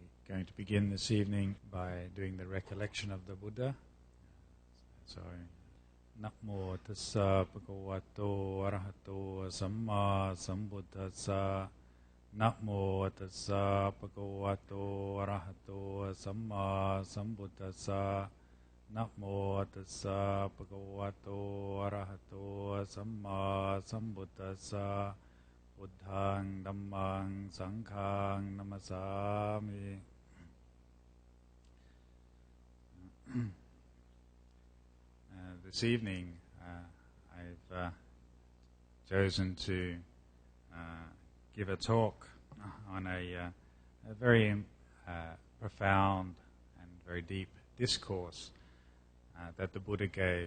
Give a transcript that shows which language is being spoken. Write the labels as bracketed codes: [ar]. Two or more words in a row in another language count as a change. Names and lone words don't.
[en] going to begin this evening by doing the recollection of the Buddha. [pi] So, Namo tassa bhagavato arahato samma sambuddhassa. Namo tassa bhagavato arahato samma sambuddhassa. Namo tassa bhagavato arahato samma sambuddhassa. Buddhaṃ Dhammāṃ Sanghaṃ Namasāmi. [en] This evening I've chosen to give a talk on a very profound and very deep discourse that the Buddha gave.